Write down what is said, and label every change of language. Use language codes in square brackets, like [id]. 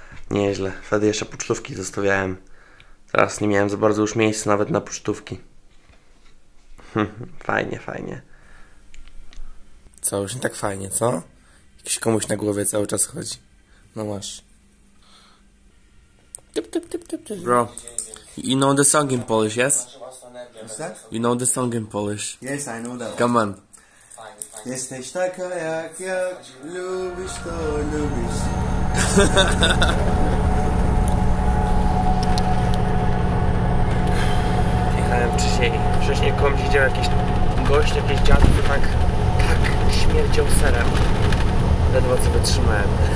[pl] Nieźle. Wtedy jeszcze pocztówki zostawiałem. Teraz nie miałem za bardzo już miejsca nawet na pocztówki. Fajnie, fajnie. Co, już nie tak fajnie, co? Jakiś komuś na głowie cały czas chodzi. No masz. [en] Bro, you know the song in Polish, yes? What's that? You know the song in Polish. Yes, I know that. Come on. [pl] Jesteś taka jak ja, lubisz to, lubisz. Jechałem wcześniej komuś widział jakiś gość, jakiś dziad, to tak śmierdział serem. Ledwo co wytrzymałem.